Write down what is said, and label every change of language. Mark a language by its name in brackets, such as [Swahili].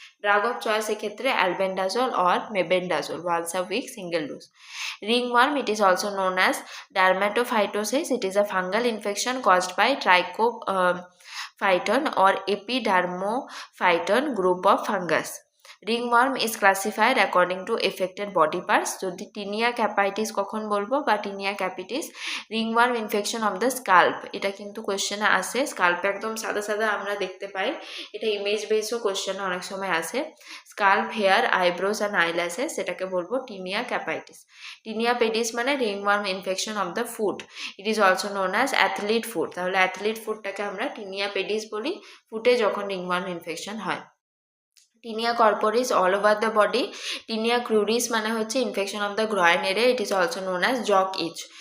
[English] Drug of choice এক্ষেত্রে albendazole or mebendazole once a week single dose. Ringworm, it is also known as dermatophytosis. It is a fungal infection caused by trichophyton or epidermophyton group of fungus. ringworm is classified according to affected body parts. [Bangla] যদি tinea ক্যাপাইটিস কখন বলবো বা tinea capitis, [English] ringworm infection of the scalp, [Bangla] এটা কিন্তু কোশ্চেনে আসে। SCALP একদম সাদা সাদা আমরা দেখতে পাই, এটা ইমেজ বেসও কোশ্চেনে অনেক সময় আসে। [English] scalp, hair, eyebrows and eyelashes, [Bangla] সেটাকে বলবো টিনিয়া ক্যাপাইটিস। [English] Tinea pedis মানে ringworm infection of the foot. It is also known as athlete foot. [Bangla] তাহলে অ্যাথলিট ফুটটাকে আমরা টিনিয়া পেডিস বলি, ফুটে যখন ringworm infection হয়। [English] Tinea corporis all over the body. Tinea cruris মানে হচ্ছে infection of the groin area, it is also known as jock itch.